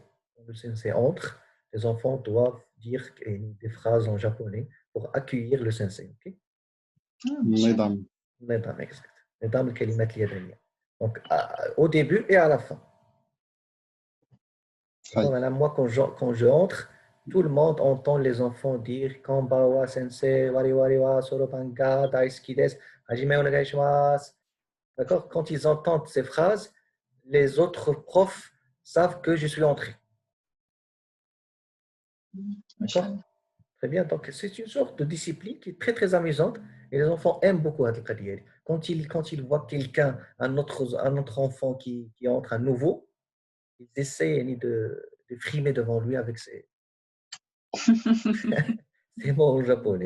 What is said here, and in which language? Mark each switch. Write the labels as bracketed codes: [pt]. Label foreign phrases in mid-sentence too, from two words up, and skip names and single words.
[fr] Quand le sensei entre, les enfants doivent dire des phrases en japonais pour accueillir le sensei. Ok? Mesdames. Mesdames, exact. Mesdames, [ar] الكلمات اليابانية. [fr] Donc, au début et à la fin. Aïe. Voilà, moi, quand je entre, tout le monde entend les enfants dire [ja] こんばわ先生、わりわりわそろぱんが、大好きです、始めお願いします. [fr] D'accord? Quand ils entendent ces phrases, les autres profs savent que je suis entré. D'accord? Très bien. Donc, c'est une sorte de discipline qui est très, très amusante et les enfants aiment beaucoup Adel Qadir. Quand ils voient quelqu'un, un autre enfant qui entre, un nouveau, ils essaient de frimer devant lui avec ses mots en japonais.